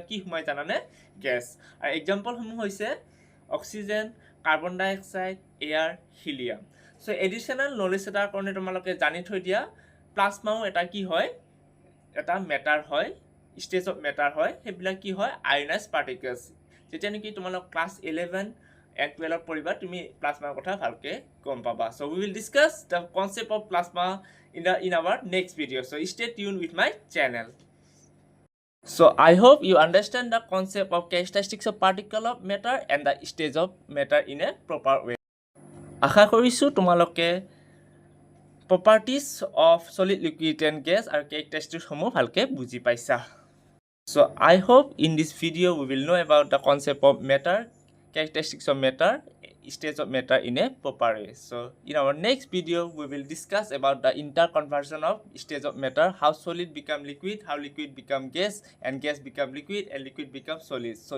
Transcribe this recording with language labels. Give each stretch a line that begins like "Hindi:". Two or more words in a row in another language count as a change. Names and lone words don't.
Assamese: কি সোমাই জানানে গেছ আৰু এক্সাম্পলসমূহ হৈছে
English: oxygen carbon dioxide air helium
Assamese: চ'
English: additional knowledge
Assamese: এটাৰ কাৰণে তোমালোকে জানি থৈ দিয়া প্লাজমাও এটা কি হয় এটা মেটাৰ হয়
English: stage of matter
Assamese: হয় সেইবিলাক কি হয়
English: ionized particles
Assamese: যেতিয়া নেকি তোমালোক ক্লাছ 11 and 12 পঢ়িবা তুমি প্লাজমাৰ কথা ভালকৈ গম পাবা
English: চ' we will discuss the concept of plasma in our next video so stay tuned with my channel So I hope you understand the concept of characteristics of particle of matter and the stage of matter in a proper way.
Assamese: আশা কৰিছোঁ তোমালোকে
English: properties of solid, liquid and gas
Assamese: আৰু characteristics সমূহ ভালকৈ বুজি পাইছা.
English: So I hope in this video we will know about the concept of matter, characteristics of matter, stage of matter in a proper way. So in our next video we will discuss about the interconversion of stage of matter, how solid become liquid, how liquid become gas and gas become liquid and liquid become solid.